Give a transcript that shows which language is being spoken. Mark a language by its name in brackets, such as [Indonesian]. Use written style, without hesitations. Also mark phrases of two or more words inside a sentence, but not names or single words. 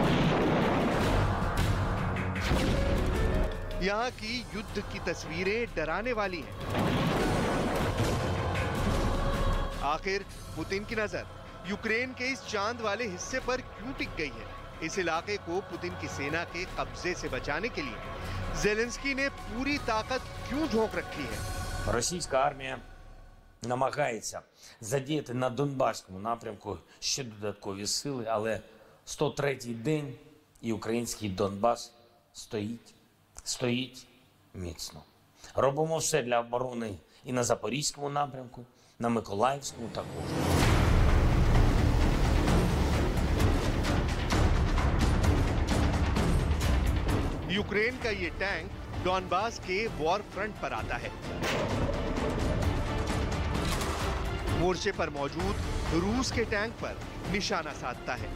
[Hindi] यहाँ की युद्ध की तस्वीरें डराने वाली हैं। आखिर पुतिन की नजर यूक्रेन के इस चांद वाले हिस्से पर क्यों टिक गई है? इस इलाके को पुतिन की सेना के कब्जे से बचाने के लिए जेलेंस्की ने पूरी ताकत क्यों झोंक रखी है? [Ukrainian] Російська армія намагається задіяти на Донбаському напрямку ще додаткові сили, але 103-й день і український Донбас стоїть міцно. Робимо все для оборони і на Запорізькому напрямку, на Миколаївському також. [Hindi] यूक्रेन का ये टैंक डॉनबास के [English] war front [Hindi] पर आता है। मोर्चे पर मौजूद रूस के टैंक पर निशाना साधता है।